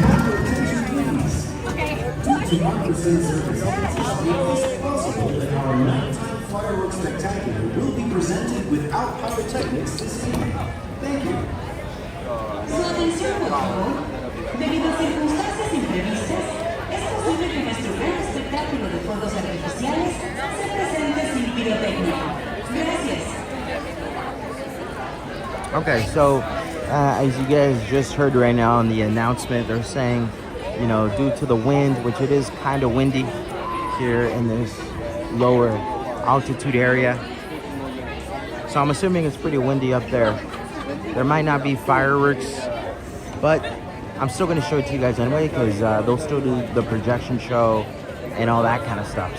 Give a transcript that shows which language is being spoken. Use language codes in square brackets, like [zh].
[en] Democracy service it's possible that our nighttime fireworks spectacular will be presented without pyrotechnics this evening. Thank you. [es] Su atención, por favor. Debido a circunstancias imprevistas, es posible que nuestro gran espectáculo de fuegos artificiales se presente sin pirotecnia. Gracias. [en] Okay, so as you guys just heard right now on the announcement, they're saying, you know, due to the wind, which it is kind of windy here in this lower altitude area. So I'm assuming it's pretty windy up there. There might not be fireworks, but I'm still going to show it to you guys anyway, because they'll still do the projection show and all that kind of stuff.